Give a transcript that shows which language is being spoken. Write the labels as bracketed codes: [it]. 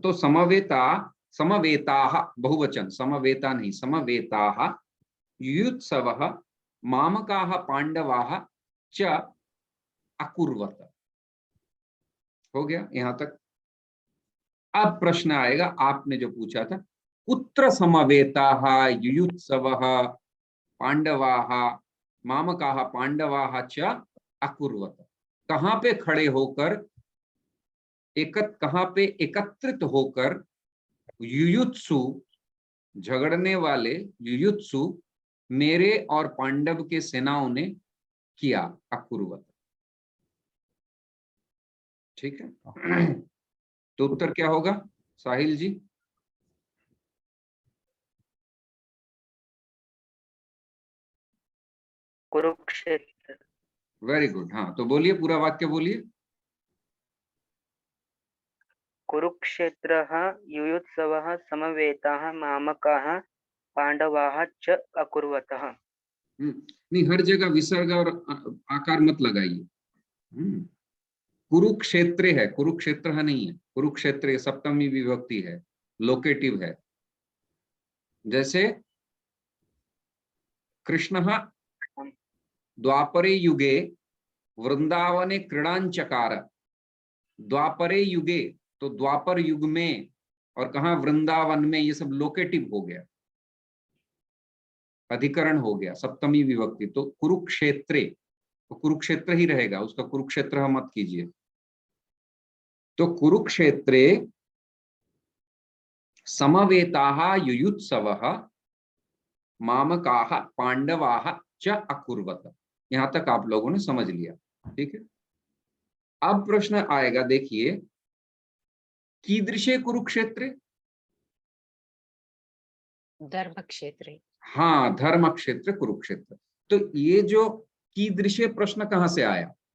[sa] तो समवेता, समवेताः बहुवचन, समवेता नहीं, समवेताः युयुत्सवः मामकाः पांडवाः च अकुर्वत। [hi] हो गया यहां तक। अब प्रश्न आएगा, आपने जो पूछा था, [sa] कुत्र समवेताः युयुत्सवः पांडवाः मामकाः पांडवाः च अकुर्वत। [hi] कहां पे खड़े होकर, कहां पे एकत्रित होकर युयुत्सु, झगड़ने वाले युयुत्सु मेरे और पांडव के सेनाओं ने किया, अकुर्वत। ठीक है, तो उत्तर क्या होगा साहिल जी? कुरुक्षेत्र। [en] very good, [hi] हाँ तो बोलिए, पूरा वाक्य बोलिए। [sa] कुरुक्षेत्रः युयुत्सवः समवेताः मामकाः पांडवाः च अकुर्वतः। [hi] नहीं, हर जगह विसर्ग और आकार मत लगाइए। कुरुक्षेत्र है, कुरुक्षेत्र है नहीं है, कुरुक्षेत्र सप्तमी विभक्ति है, लोकेटिव है। जैसे [sa] कृष्णः द्वापरे युगे वृंदावने क्रीड़ांचकार। द्वापरे युगे [hi] तो द्वापर युग में, और कहा वृंदावन में, ये सब लोकेटिव हो गया, अधिकरण हो गया, सप्तमी विभक्ति। तो कुरुक्षेत्रे, तो कुरुक्षेत्र ही रहेगा, उसका कुरुक्षेत्र मत कीजिए। [sa] तो कुरुक्षेत्रे समवेताः युयुत्सवः मामकाः पांडवाः च अकुर्वत। [hi] यहां तक आप लोगों ने समझ लिया, ठीक है। अब प्रश्न आएगा, देखिए, [sa] कीदृशे कुरुक्षेत्रे। धर्म क्षेत्रे। [hi] हाँ, धर्म क्षेत्र कुरुक्षेत्र। तो ये जो कीदृशे प्रश्न कहां से आया?